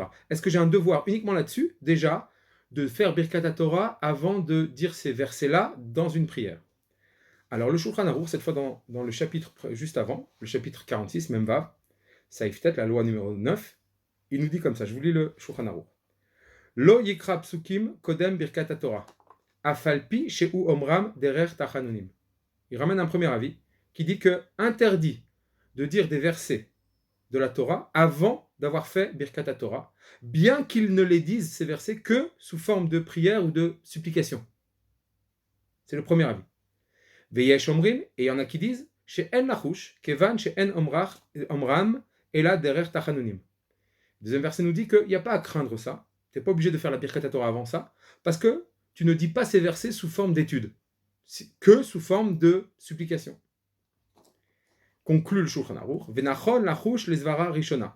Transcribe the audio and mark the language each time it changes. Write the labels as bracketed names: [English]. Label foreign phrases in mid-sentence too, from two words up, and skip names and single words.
[French] Est-ce que j'ai un devoir uniquement là-dessus, déjà, de faire [Hebrew] ברכת תורה [French] avant de dire ces versets-là dans une prière? Alors le Shulchan Aruch, cette fois dans le chapitre juste avant, le chapitre 46, même Vav, Saïftet, la loi numéro 9, il nous dit comme ça, je vous lis le Shulchan Aruch. [Hebrew] לא יקרא פסוקים קודם ברכת תורה אף על פי שהוא אומרם דרך תחנונים. [French] Il ramène un premier avis qui dit que interdit de dire des versets de la Torah avant d'avoir fait [Hebrew] ברכת תורה, [French] bien qu'ils ne les disent, ces versets, que sous forme de prière ou de supplication. C'est le premier avis. [Hebrew] ויש אומרים, [French] et il y en a qui disent, [Hebrew] שאין לחוש כיון שאין אומרם אלא דרך תחנונים. [French] Le deuxième verset nous dit qu'il n'y a pas à craindre ça, tu n'es pas obligé de faire la [Hebrew] ברכת תורה [French] avant ça, parce que tu ne dis pas ces versets sous forme d'étude, que sous forme de supplication. Conclut le Shulchan Aruch, [Hebrew] ונכון לחוש לסברא ראשונה.